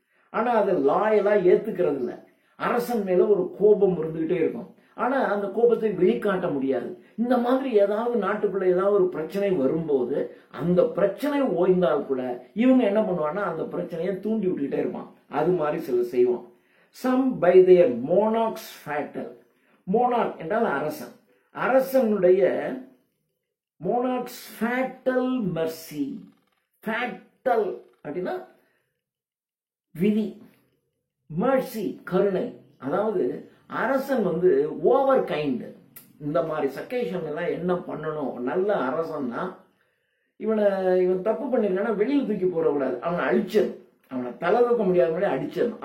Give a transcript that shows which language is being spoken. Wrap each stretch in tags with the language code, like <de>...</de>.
<ta>ஆனா அதை லாயலா ஏத்துக்கிறது இல்ல. அரசன் மேல ஒரு கோபம் இருந்துகிட்டே இருக்கும். ஆனா அந்த கோபத்தை வெளிக்காட்ட முடியாது. இந்த மாதிரி ஏதாவது நாட்டுக்குள்ள ஏதாவது ஒரு பிரச்சனை வரும்போது அந்த பிரச்சனை ஓய்ந்தால் கூட இவங்க என்ன பண்ணுவாங்கன்னா அந்த பிரச்சனையை தூண்டி விட்டுக்கிட்டே இருப்பான். அது மாதிரி சிலர் செய்வான்.</ta> <en>some by their monarch's fatal.</en> <ta>monarch என்றால் அரசன். அரசனுடைய</ta> <en>monarch's fatal mercy.</en> <ta>fatal அப்படின்னா விதி, mercy கருணை. அதாவது அரசன் ஓவர் கைண்ட். இந்த மாதிரி சக்கேஷன் எல்லாம் என்ன பண்ணணும், நல்ல அரசன்னா இவன் தப்பு பண்ணிருக்கானா வெளியில் தூக்கி போடக்கூடாது, அவனை அழிச்சது, அவனை தலை தூக்க முடியாத மாதிரி அடிச்சிடணும்.</ta>